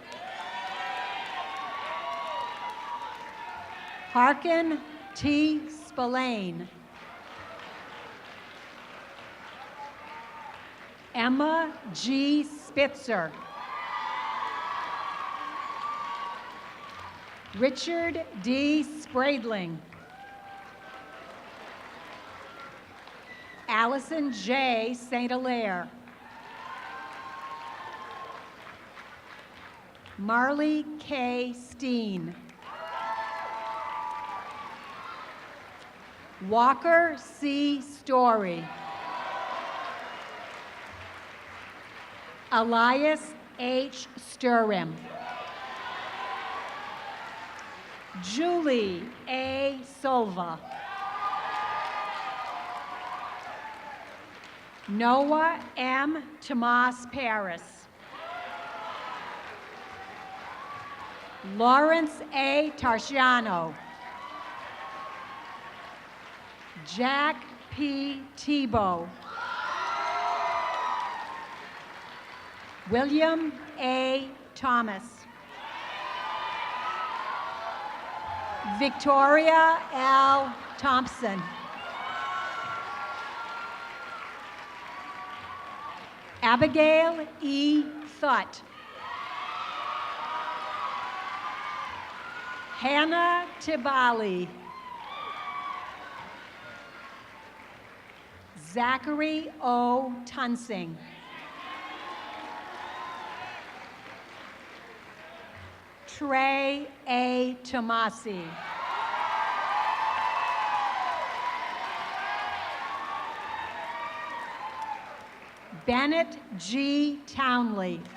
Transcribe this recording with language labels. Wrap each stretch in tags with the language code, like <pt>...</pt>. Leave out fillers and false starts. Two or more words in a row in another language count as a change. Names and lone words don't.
<en>Harkin T. Spillane. Emma G. Spitzer. Richard D. Spradling. Allison J. St. Hilaire. Marley K. Steen. Walker C. Story. Elias H. Sturham. Julie A. Silva. Noah M. Tomas Paris. Lawrence A. Tarciano. Jack P. Tebow. William A. Thomas. Victoria L. Thompson. Abigail E. Thutt. Hannah Tibali. Zachary O. Tunsing. Trey A. Tomasi. Bennett G. Townley.</en>